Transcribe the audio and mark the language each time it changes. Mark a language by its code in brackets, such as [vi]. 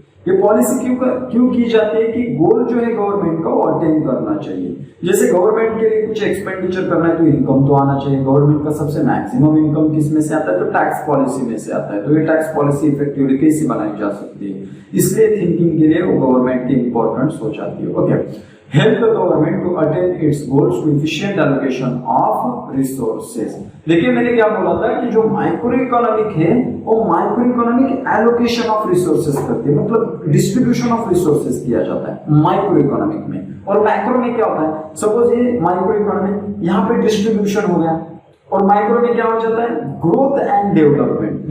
[hi] ये पॉलिसी क्यों की जाती है कि गोल जो है गवर्नमेंट का वो अटेन करना चाहिए। जैसे गवर्नमेंट के लिए कुछ एक्सपेंडिचर करना है तो इनकम तो आना चाहिए। गवर्नमेंट का सबसे मैक्सिमम इनकम किस में से आता है, तो टैक्स पॉलिसी में से आता है। तो ये टैक्स पॉलिसी इफेक्टिवली कैसे बनाई जा सकती है, इसलिए थिंकिंग के लिए वो गवर्नमेंट की इंपॉर्टेंस हो जाती है। [en] Okay, help the government to attain its goals to efficient allocation of resources। [hi] देखिए मैंने क्या बोला था कि जो माइक्रो इकोनॉमिक है वो micro economic allocation of resources करती है, मतलब डिस्ट्रीब्यूशन ऑफ रिसोर्सेज किया जाता है माइक्रो इकोनॉमिक में। और मैक्रो में क्या होता है, सपोज ये माइक्रो इकोनॉमिक यहाँ पे डिस्ट्रीब्यूशन हो गया, और माइक्रो में क्या हो जाता है, ग्रोथ एंड डेवलपमेंट।